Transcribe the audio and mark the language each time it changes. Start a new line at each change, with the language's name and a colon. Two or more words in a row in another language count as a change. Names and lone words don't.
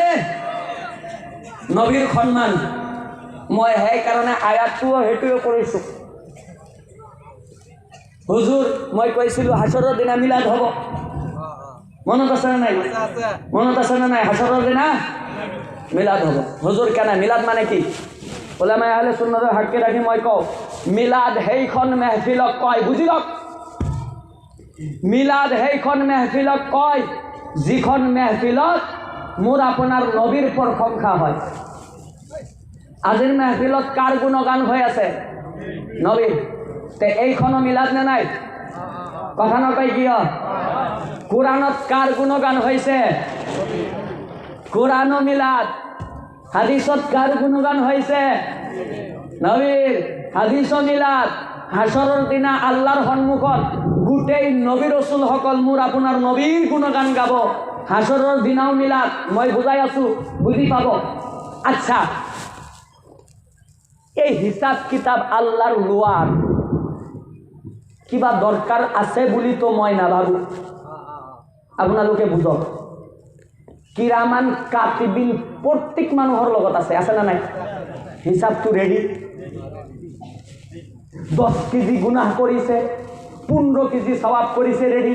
Assamese: নবীৰ সন্মান মই সেইকাৰণে আয়াতটো সেইটোৱে কৰিছোঁ। হুজুৰ মই কৈছিলো হাসৰৰ দিনা মিলাদ হ'ব, মনত আছে না নাই? মনত আছে না নাই? হাসৰৰ দিনা মিলাদ হ'ব। হুজুৰ কেনে মিলাদ মানে কি? ওলামায়ে আহলে সুন্নাতৰ হাক্কে ৰাখি মই কওঁ, মিলাদ সেইখন মেহফিলক কয়, বুজি লওক। মিলাদ সেইখন মেহফিলক কয় যিখন মেহফিলত মোৰ আপোনাৰ নবীৰ প্ৰশংসা হয়। আজিৰ মেহফিলত কাৰ গুণগান হৈ আছে? নবীৰ। তে এইখনো মিলাদ নে নাই? কথা নকয় কিয়? কোরআনত কার গুণগান হয়েছে? কোরআন মিলাদ। হাদিসত কার গুণগান হয়েছে? নবীর। হাদিস মিলাদ। হাসরের দিনা আল্লাহর সন্মুখত গোটেই নবী রসুল সকল মোৰ আপোনাৰ নবীর গুণগান গাব। হাসরের দিনাও মিলাদ। মই বুজাই আছো, বুঝি পাব। আচ্ছা, এই হিসাব কিতাব আল্লাহর লোৱাৰ কিবা দরকার আছে বুলি তো মই নাভাবো। আপোনালোকে বুঝক, কিৰামান কাতিবিন প্ৰত্যেক মানুহৰ লগত আছে না নাই? হিসাবটো ৰেডি। 10 কেজি গুনাহ কৰিছে, 15 কেজি সওয়াব কৰিছে, ৰেডি।